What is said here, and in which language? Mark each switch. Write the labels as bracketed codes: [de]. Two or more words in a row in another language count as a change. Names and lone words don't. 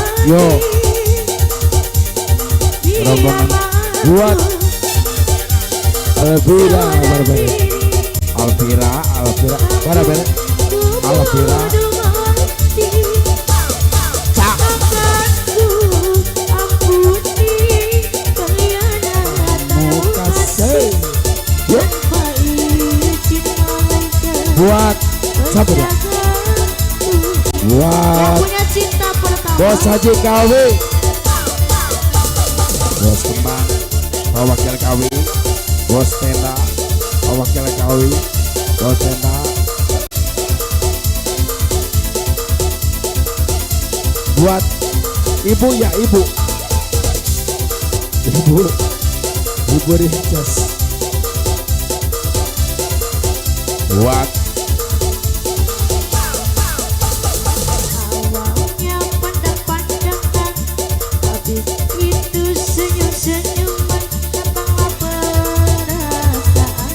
[id] Yo rombongan buat Elvira Barbera Alvira Barbera Alvira buat siapa dia? Buat punya cinta pertama. Bos Haji Kawi, Bos Kembang, Wakil Kawi, Bos Tenda, Wakil Kawi, Bos Tenda. Buat ibu ya ibu Rinjas. Buat Awalnya pandang-pandangan, habis itu senyum-senyuman, datanglah perasaan.